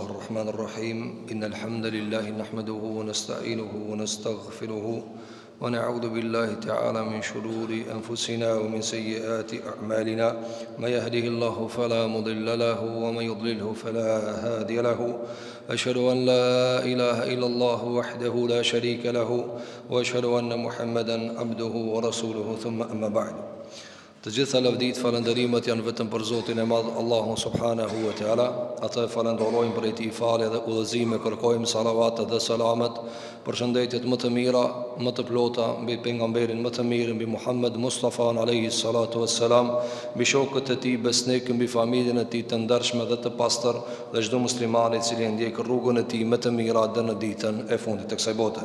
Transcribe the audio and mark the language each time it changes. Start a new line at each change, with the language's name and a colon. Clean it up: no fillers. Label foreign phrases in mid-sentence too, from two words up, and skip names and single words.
Arabic: الرحمن الرحيم إن الحمد لله نحمده ونستعينه ونستغفره ونعوذ بالله تعالى من شرور أنفسنا ومن سيئات أعمالنا ما يهده الله فلا مضل له ومن يضلله فلا هادي له أشهد أن لا إله إلا الله وحده لا شريك له وأشهد أن محمدا عبده ورسوله ثم أما بعد.
Albanian: Të gjitha lavdit, falënderimet janë vetëm për Zotin e Madh, Allahun
Arabic: سبحانه وتعالى.
Albanian: Atë falenderojmë për i falje dhe udhëzime, kërkojmë salavat dhe selamet për shëndetjet më të mira, më të plota mbi pejgamberin më të mirë, mbi Muhammed Mustafa
Arabic: عليه الصلاة والسلام,
Albanian: mbi shokët e tij besnik, mbi familjen e tij të ndershme dhe të pastër dhe çdo musliman i cili ndjek rrugën e tij më të mirë deri në ditën e fundit të kësaj bote.